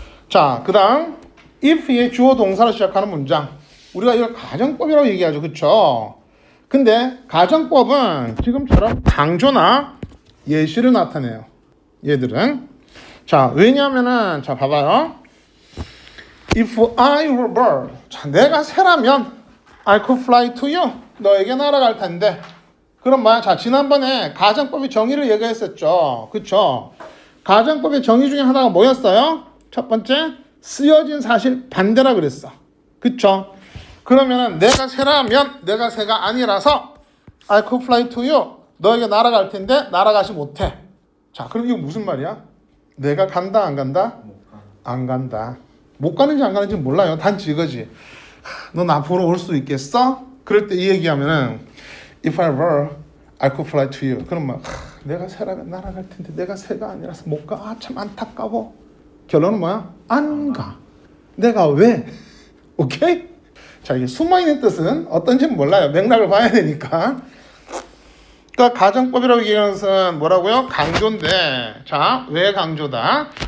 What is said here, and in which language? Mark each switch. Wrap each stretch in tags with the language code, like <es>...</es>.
<ko>자, 그 다음 if의 주어 동사로 시작하는 문장. 우리가 이걸 가정법이라고 얘기하죠. 그쵸? 근데 가정법은 지금처럼 강조나 예시를 나타내요. 얘들은. 자, 왜냐하면은 자 봐봐요.</ko> <en>If I were a bird,</en> <ko>자, 내가 새라면</ko> <en>I could fly to you.</en> <ko>너에게 날아갈 텐데. 그럼 뭐야? 자, 지난번에 가정법의 정의를 얘기했었죠. 그쵸? 가정법의 정의 중에 하나가 뭐였어요? 첫 번째, 쓰여진 사실 반대라 그랬어. 그쵸? 그러면은 내가 새라면 내가 새가 아니라서</ko> <en>I could fly to you.</en> <ko>너에게 날아갈 텐데 날아가지 못해. 자, 그럼 이거 무슨 말이야? 내가 간다 안 간다? 안 간다. 못 가는지 안 가는지 몰라요. 단지 이거지. 넌 앞으로 올 수 있겠어? 그럴 때 이 얘기하면은</ko> <en>If I were, I could fly to you.</en> <ko>그럼 막 내가 새라면 날아갈 텐데 내가 새가 아니라서 못 가. 아, 참 안타까워. 결론은 뭐야? 안 가. 내가 왜? 오케이? 자, 이게 숨어있는 뜻은 어떤지는 몰라요. 맥락을 봐야 되니까. 그러니까 가정법이라고 얘기하는 것은 뭐라고요? 강조인데, 자, 왜 강조다?</ko>